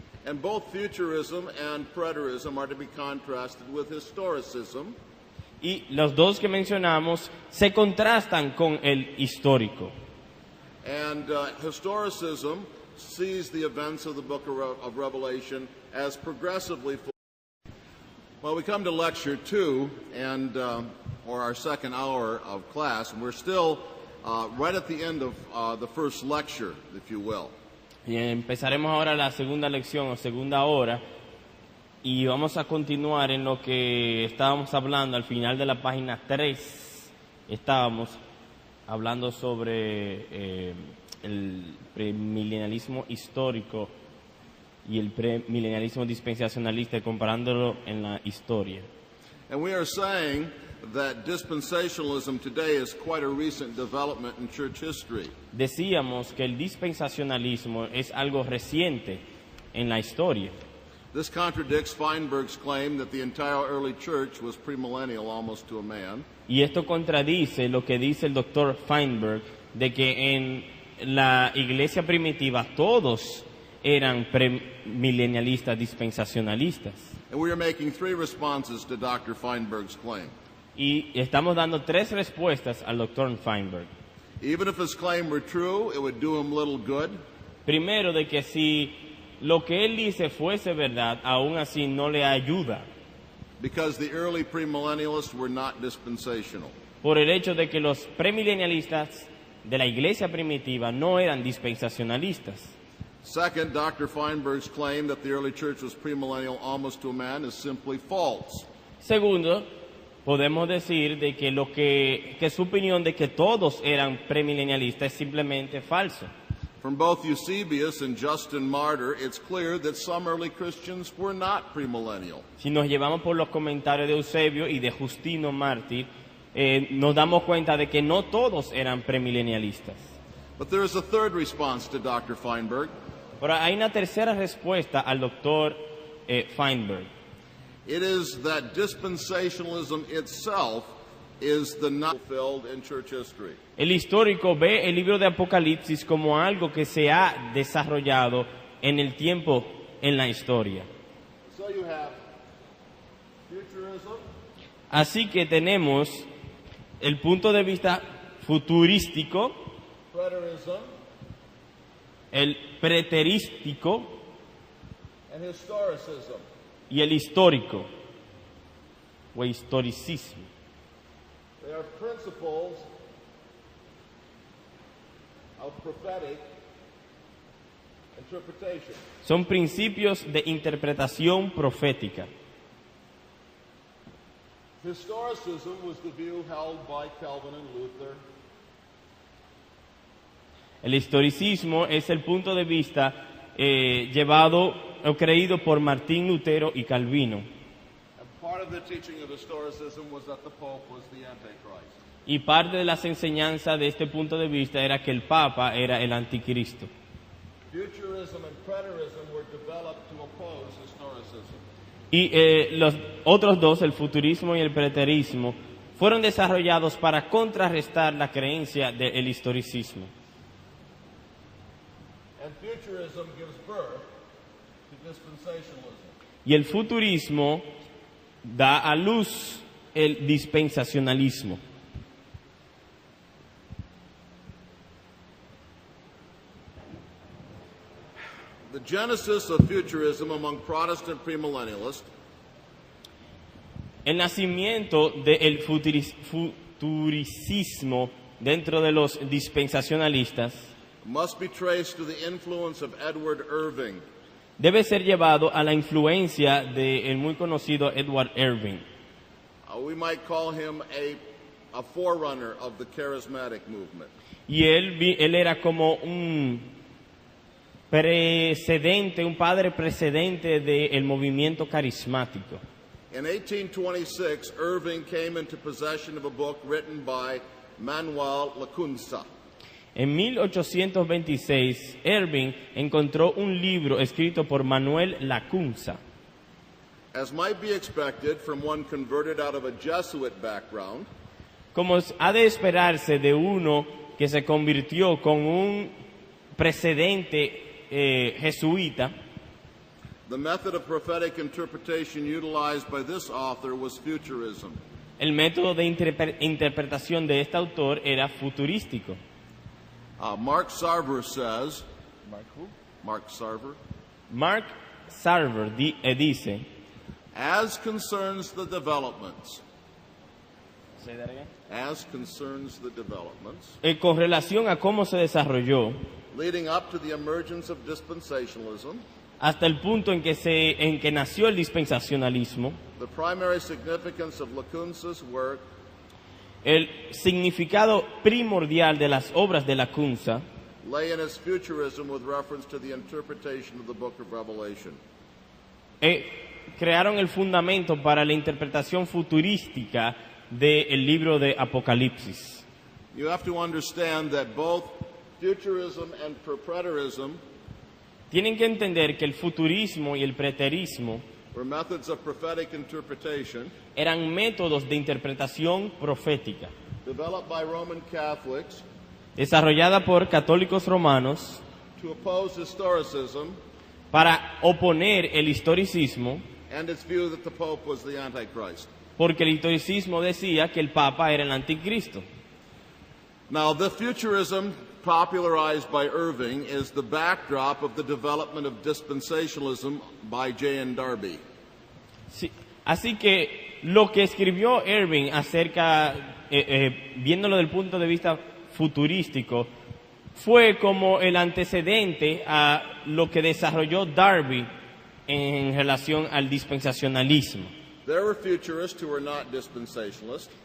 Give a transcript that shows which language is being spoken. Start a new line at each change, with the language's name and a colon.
English: And both futurism and preterism are to be contrasted with historicism,
Spanish: Y los dos que mencionamos se contrastan con el histórico.
English: and historicism sees the events of the book of Revelation as progressively fulfilled. Well, we come to lecture 2, and or our second hour of class, and we're still right at the end of the first lecture, if you will.
Spanish: Y empezaremos ahora la segunda lección o segunda hora y vamos a continuar en lo que estábamos hablando al final de la página 3. Estábamos hablando sobre el premilenialismo histórico y el premilenialismo dispensacionalista, comparándolo en la historia.
English: And we are saying that dispensationalism today is quite a recent development in church history.
Spanish: Decíamos que el dispensacionalismo es algo reciente en la historia.
English: This contradicts Feinberg's claim that the entire early church was premillennial almost to a man.
Spanish: Y esto contradice lo que dice el doctor Feinberg de que en la iglesia primitiva todos eran premilenialistas dispensacionalistas.
English: And we are making 3 responses to Dr. Feinberg's claim.
Spanish: Y estamos dando 3 respuestas al doctor Feinberg.
English: Even if his claim were true, it would do him little good.
Spanish: Primero, de que si lo que él dice fuese verdad, aún así no le ayuda.
English: Because the early premillennialists were not dispensational.
Spanish: Por el hecho de que los premilenialistas de la iglesia primitiva no eran dispensacionalistas.
English: Second, Dr. Feinberg's claim that the early church was premillennial almost to a man is simply false.
Spanish: Segundo, podemos decir de que su opinión de que todos eran premilenialistas es simplemente falso.
English: From both Eusebius and Justin Martyr, it's clear that some early Christians were not premillennial.
Spanish: Si nos llevamos por los comentarios de Eusebio y de Justino Mártir, nos damos cuenta de que no todos eran premilenialistas.
English: But there is a third response to Dr. Feinberg.
Spanish: Pero hay una tercera respuesta al doctor Feinberg.
English: It is that dispensationalism itself is the not fulfilled in church history.
Spanish: El histórico ve el libro de Apocalipsis como algo que se ha desarrollado en el tiempo, en la historia.
English: So you have futurism.
Spanish: Así que tenemos el punto de vista futurístico,
English: Preterism,
Spanish: el preterístico
English: and historicism.
Spanish: y el histórico o historicismo.
English: They are principles of prophetic interpretation.
Spanish: Son principios de interpretación profética.
English: Historicism was the view held by Calvin and Luther.
Spanish: El historicismo es el punto de vista llevado o creído por Martín Lutero y Calvino.
English: And part of the teaching of historicism was that the Pope was the Antichrist.
Spanish: Y parte de las enseñanzas de este punto de vista era que el Papa era el anticristo.
English: Futurism and preterism were developed to oppose historicism.
Spanish: Y los otros dos, el futurismo y el preterismo, fueron desarrollados para contrarrestar la creencia del historicismo.
English: And futurism gives birth to dispensationalism.
Spanish: Y el futurismo da a luz el dispensacionalismo.
English: The genesis of futurism among Protestant premillennialists
Spanish: El nacimiento del futuricismo dentro de los dispensacionalistas
English: must be traced to the influence of Edward Irving.
Spanish: debe ser llevado a la influencia del muy conocido Edward Irving.
English: We might call him a forerunner of the charismatic movement.
Spanish: Y él era como un precedente, un padre precedente del movimiento carismático.
English: In 1826, Irving came into possession of a book written by Manuel Lacunza.
Spanish: En 1826, Irving encontró un libro escrito por Manuel Lacunza.
English: As might be expected from one converted out of a Jesuit background,
Spanish: Como ha de esperarse de uno que se convirtió con un precedente jesuita,
English: the method of prophetic interpretation utilized by this author was futurism.
Spanish: el método de interpretación de este autor era futurístico.
English: Mark Sarver says, Mark Sarver.
Spanish: Mark Sarver dice,
English: As concerns the developments, Say that again. as concerns the developments
Spanish: Con relación a cómo se desarrolló
English: leading up to the emergence of dispensationalism,
Spanish: hasta el punto en que nació el dispensacionalismo,
English: the primary significance of Lacunza's work
Spanish: el significado primordial de las obras de Lacunza
English: lay in his futurism with reference to the interpretation of the book of Revelation.
Spanish: Crearon el fundamento para la interpretación futurística del libro de Apocalipsis.
English: You have to understand that both futurism and preterism
Spanish: Tienen que entender que el futurismo y el preterismo
English: were methods of prophetic interpretation
Spanish: eran métodos de interpretación profética,
English: developed by Roman Catholics
Spanish: desarrollada por católicos romanos
English: to oppose historicism
Spanish: para oponer el historicismo,
English: and its view that the Pope was the Antichrist.
Spanish: porque el historicismo decía que el Papa era el anticristo.
English: Now, the futurism popularized by Irving is the backdrop of the development of dispensationalism by J.N. Darby.
Spanish: Sí, así que lo que escribió Irving acerca, viéndolo desde el punto de vista futurístico, fue como el antecedente a lo que desarrolló Darby en relación al dispensacionalismo.
English: There were futurists who were not dispensationalists,